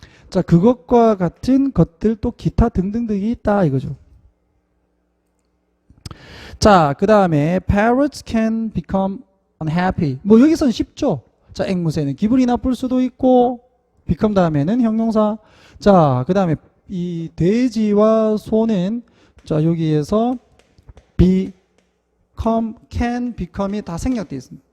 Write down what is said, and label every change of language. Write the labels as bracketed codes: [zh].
[ko] 자, 그것과 같은 것들 또 기타 등등등이 있다 이거죠. 자, 그 다음에 [en] parrots can become unhappy. [ko] 뭐 여기서는 쉽죠. 자, 앵무새는 기분이 나쁠 수도 있고 become 다음에는 형용사. 자, 그 다음에 이 돼지와 소는 자 여기에서 become, can become이 다 생략되어 있습니다.